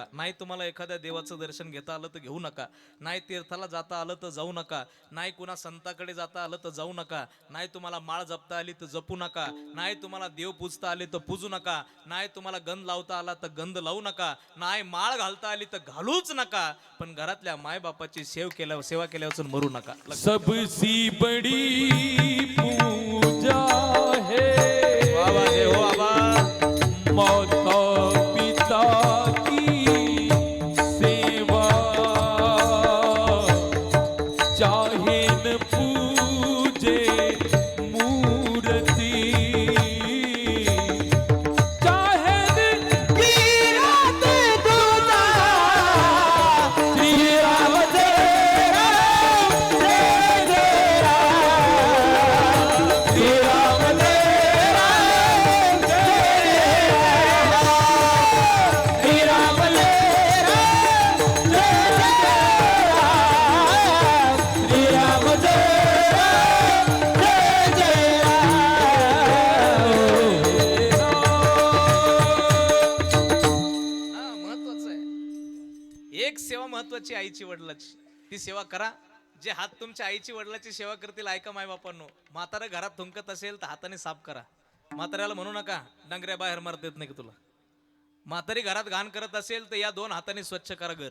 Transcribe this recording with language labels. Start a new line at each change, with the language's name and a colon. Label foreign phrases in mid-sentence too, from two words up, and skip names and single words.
Marathi: नाही तुम्हाला एखाद्या देवाचं दर्शन घेता आलं तर घेऊ नका, नाही तीर्थाला जाता आलं तर जाऊ नका, नाही कुणा संताकडे जाता आलं तर जाऊ नका, नाही तुम्हाला माळ जपता आली तर जपू नका, नाही तुम्हाला देव पूजता आले तर पूजू नका, नाही तुम्हाला गंध लावता आला तर गंध लावू नका, नाही माळ घालता आली तर घालूच नका, पण घरातल्या मायबापाची सेवा केल्यावर मरू नका.
Hindi: सबसी बड़ी पूजा है बाबा जय हो बाबा. माता पिता की सेवा, चाहे न पूजे मूर्ति, चाहे न
Marathi: गिरत तुझा श्रीराम जय राम, जय जय राम. श्रीराम जय राम, जय राम. श्रीराम जय राम, जय जय राम. श्रीराम जय राम, जय जय राम. हा महत्वाचं आहे. एक सेवा महत्वाची आईची वडिलाची, ती सेवा करा. जे हात तुमच्या आईची वडिलाची सेवा करतील ऐका मायबापांनो, म्हातारा घरात थुंकत असेल तर हाताने साफ करा. म्हाताऱ्याला म्हणू नका डंगऱ्या बाहेर मारता येत नाही का तुला. म्हातारी घरात घाण करत असेल तर या 2 हाताने स्वच्छ करा घर.